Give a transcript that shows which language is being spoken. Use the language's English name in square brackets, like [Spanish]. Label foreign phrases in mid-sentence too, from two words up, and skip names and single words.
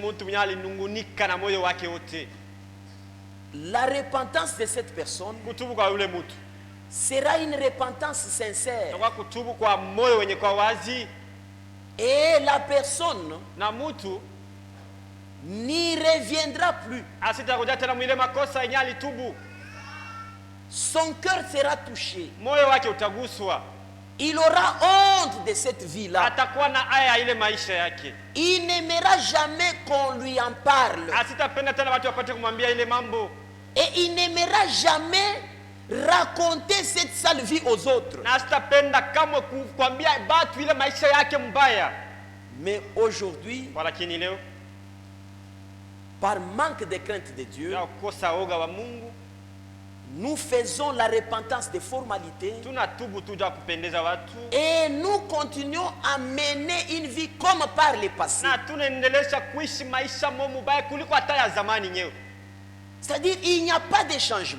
[French] La repentance de cette personne sera une repentance sincère. Et la personne n'y reviendra plus. [Swahili] Asitarudia tena mwile makosa yenye alitubu. [French] Son cœur sera touché. [Swahili] Moyo wake utaguswa. [French] Il aura honte de cette vie-là. [Swahili] Atakuwa na aya ile maisha yake. [French] Il n'aimera jamais qu'on lui en parle. [Swahili] Asitapenda tena watu wapate kumwambia ile mambo. [French] Et il n'aimera jamais raconter cette sale vie aux autres. [Swahili] Na asitapenda kamwe kuambia watu ile maisha yake mbaya. [French] Mais aujourd'hui, [Swahili] walakini leo, [French] par manque de crainte de Dieu, [Swahili] ya kukosa oga wa Mungu, [French] nous faisons la repentance des formalités et nous continuons à mener une vie comme par le passé. C'est-à-dire il n'y a pas de changement.